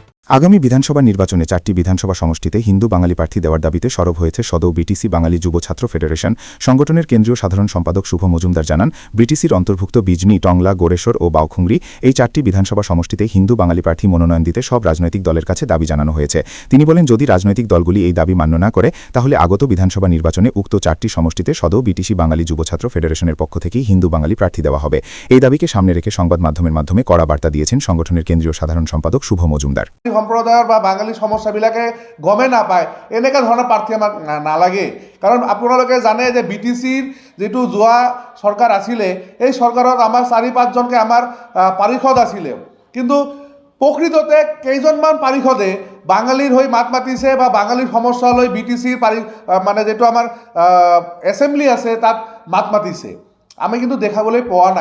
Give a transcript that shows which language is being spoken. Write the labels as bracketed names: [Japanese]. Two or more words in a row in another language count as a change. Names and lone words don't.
[Bangla] আগামী বিধানসভা নির্বাচনে 4টি বিধানসভা সমষ্টিতে হিন্দু বাঙালি প্রার্থী দেওয়ার দাবিতে সরব হয়েছে সদৌ বিটিসি বাঙালি যুব ছাত্র ফেডারেশন। সংগঠনের কেন্দ্রীয় সাধারণ সম্পাদক শুভ মজুমদার জানান, বিটিসির অন্তর্ভুক্ত বিজনি, টংলা, গোরেশ্বর ও বাউখুংরি এই 4টি বিধানসভা সমষ্টিতে হিন্দু বাঙালি প্রার্থী মনোনয়ন দিতে সব রাজনৈতিক দলের কাছে দাবি জানানো হয়েছে। তিনি বলেন, যদি রাজনৈতিক দলগুলি এই দাবি মান্য না করে তাহলে আগত বিধানসভা নির্বাচনে উক্ত 4টি সমষ্টিতে সদৌ বিটিসি বাঙালি যুব ছাত্র ফেডারেশনের পক্ষ থেকেই হিন্দু বাঙালি প্রার্থী দেওয়া হবে। এই দাবিকে সামনে রেখে সংবাদ মাধ্যমের মাধ্যমে কড়া বার্তা দিয়েছেন সংগঠনের কেন্দ্রীয় সাধারণ সম্পাদক শুভ মজুমদার। [Assamese] সম্প্রদায়ৰ বা বাঙালী সমস্যাবিলাকে গমে নাপায় এনেকুৱা ধৰণৰ প্ৰাৰ্থী আমাক নালাগে। কাৰণ আপোনালোকে জানে যে বিটিচিৰ যিটো যোৱা চৰকাৰ আছিলে, এই চৰকাৰত আমাৰ 4-5জনকৈ আমাৰ পাৰিষদ আছিলে, কিন্তু প্ৰকৃততে কেইজনমান পাৰিষদে বাঙালীৰ হৈ মাত মাতিছে বা বাঙালীৰ সমস্যা লৈ বিটিচিৰ মানে যিটো আমাৰ এছেম্বলি আছে তাত মাত মাতিছে, আমি কিন্তু দেখাবলৈ পোৱা নাই।